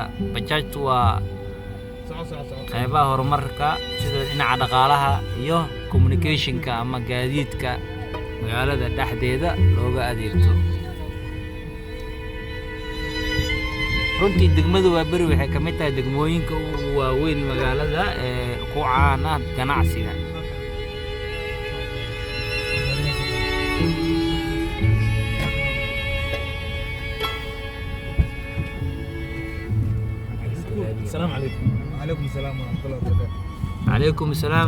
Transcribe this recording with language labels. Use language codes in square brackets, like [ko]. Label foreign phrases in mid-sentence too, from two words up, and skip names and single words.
[so] bajaajtu waa qaybaha horumarka sida dhinaca dhaqaalaha iyo [en] communication-ka [so] ama gaadiidka magaalada dhexdeeda looga adeegto. runtii degmada Waaberi waxay ka mid tahay degmooyinka ugu waaweyn magaalada ee ku caan ah ganacsiga. [ar] السلام عليكم. وعليكم السلام ورحمة الله وبركاته. عليكم السلام.